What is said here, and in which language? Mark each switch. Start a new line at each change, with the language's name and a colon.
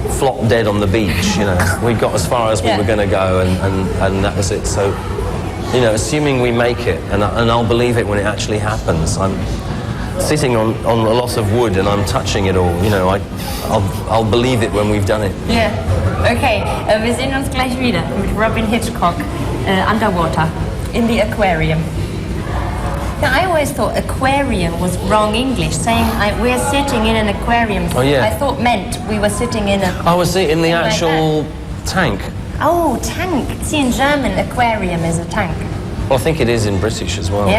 English: Flopped dead on the beach. We got as far as we were going to go, and that was it. So, assuming we make it, and I'll believe it when it actually happens. I'm sitting on a lot of wood and I'm touching it all. I'll believe it when we've done it. Yeah.
German: Okay, wir sehen uns gleich wieder mit Robyn Hitchcock, Underwater, in the Aquarium.
English: Now, I always thought aquarium was wrong English, saying we're sitting in an aquarium. Oh, yeah. I thought meant we were sitting in a... Oh, was it in the actual tank? Oh, tank. See, in German, aquarium is a tank. Well, I think it is in British as well.